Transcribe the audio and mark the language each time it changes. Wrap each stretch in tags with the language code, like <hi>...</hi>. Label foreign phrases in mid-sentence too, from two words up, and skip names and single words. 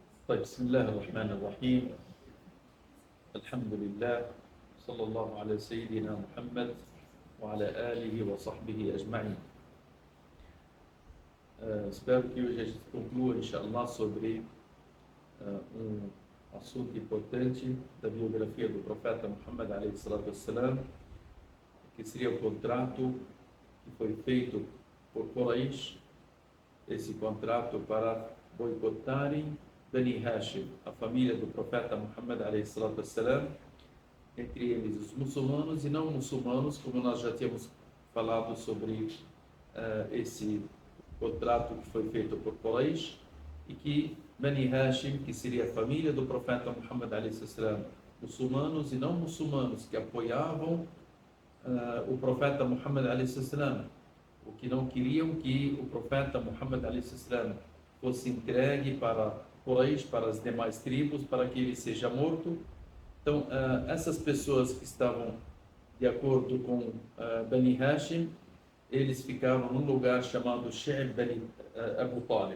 <ar>طيب، بسم الله الرحمن الرحيم. الحمد لله، صلى الله على سيدنا محمد وعلى آله وصحبه أجمعين.</ar> <pt>Espero que hoje a gente conclua, inshallah, sobre um assunto importante da biografia do profeta Muhammad</pt> <ar>عليه الصلاة والسلام,</ar> <pt>que seria o contrato que foi feito por Quraysh, esse contrato para boicotarem Bani Hashim, a família do profeta Muhammad</pt> <ar>عليه الصلاة والسلام,</ar> <pt>entre eles os muçulmanos e não muçulmanos, como nós já tínhamos falado sobre esse contrato que foi feito por Quraysh, e que Bani Hashim, que seria a família do profeta Muhammad</pt> <ar>عليه الصلاة والسلام,</ar> <pt>muçulmanos e não muçulmanos que apoiavam o profeta Muhammad</pt> <ar>عليه الصلاة والسلام,</ar> <pt>o que não queriam que o profeta Muhammad</pt> <ar>عليه الصلاة والسلام</ar> <pt>fosse entregue para Quraysh, para as demais tribos, para que ele seja morto. Então, essas pessoas que estavam de acordo com Bani Hashim, eles ficavam num lugar chamado She'b Abu Talib.</pt>